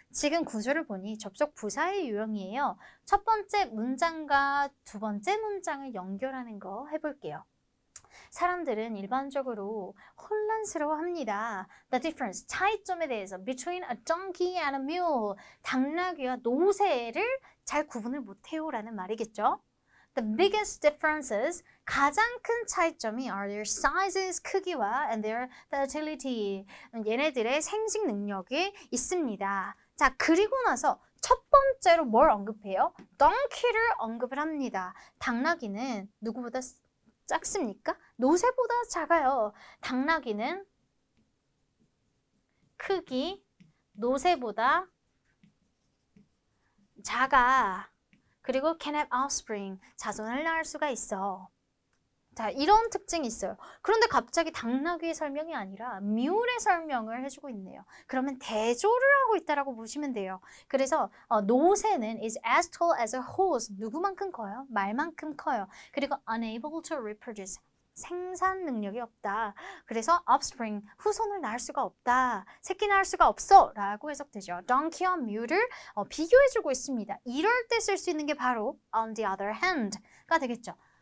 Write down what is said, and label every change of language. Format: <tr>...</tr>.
<ko>지금 구조를 보니 접속 부사의 유형이에요. 첫 번째 문장과 두 번째 문장을 연결하는 거 해볼게요. 사람들은 일반적으로 혼란스러워합니다.</ko> <en>The difference,</en> <ko>차이점에 대해서</ko> <en>between a donkey and a mule,</en> <ko>당나귀와 노새를 잘 구분을 못해요 라는 말이겠죠.</ko> <en>The biggest differences,</en> <ko>가장 큰 차이점이</ko> <en>are their sizes,</en> <ko>크기와</ko> <en>and their fertility,</en> <ko>얘네들의 생식 능력이 있습니다. 자, 그리고 나서 첫 번째로 뭘 언급해요? donkey를 언급을 합니다. 당나귀는 누구보다 작습니까? 노새보다 작아요. 당나귀는 크기, 노새보다 작아. 그리고</ko> <en>can have offspring,</en> <ko>자손을 낳을 수가 있어. 자, 이런 특징이 있어요. 그런데 갑자기 당나귀의 설명이 아니라 뮬의 설명을 해주고 있네요. 그러면 대조를 하고 있다라고 보시면 돼요. 그래서 노새는</ko> <en>is as tall as a horse,</en> <ko>누구만큼 커요? 말만큼 커요. 그리고</ko> <en>unable to reproduce,</en> <ko>생산 능력이 없다. 그래서 offspring, 후손을 낳을 수가 없다. 새끼 낳을 수가 없어 라고 해석되죠. donkey와 mule을 비교해주고 있습니다. 이럴 때 쓸 수 있는 게 바로</ko> <en>on the other hand</en> <ko>가 되겠죠.</ko>